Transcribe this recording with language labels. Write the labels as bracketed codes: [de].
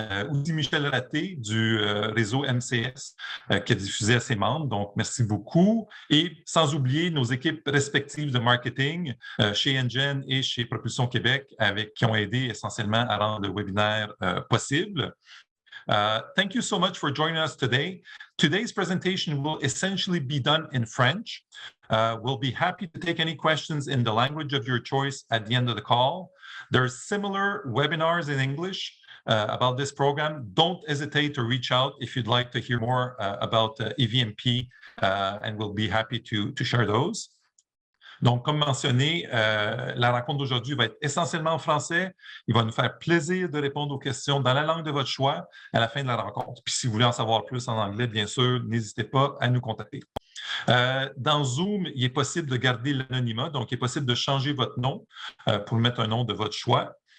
[fr] Aussi Michel Raté du réseau MCS qui a diffusé à ses membres. Donc, merci beaucoup. Et sans oublier nos équipes respectives de marketing chez Engen et chez Propulsion Québec, qui ont aidé essentiellement à rendre le webinaire possible. [en] Thank you so much for joining us today. Today's presentation will essentially be done in French. We'll be happy to take any questions in the language of your choice at the end of the call. There's similar webinars in English about this program. Don't hesitate to reach out if you'd like to hear more about EVMP, and we'll be happy to share those. [fr] Donc, comme mentionné, la rencontre d'aujourd'hui va être essentiellement en français. Il va nous faire plaisir de répondre aux questions dans la langue de votre choix à la fin de la rencontre. Puis si vous voulez en savoir plus en anglais, bien sûr, n'hésitez pas à nous contacter. Dans Zoom, il est possible de garder l'anonymat, donc il est possible de changer votre nom pour mettre un nom de votre choix.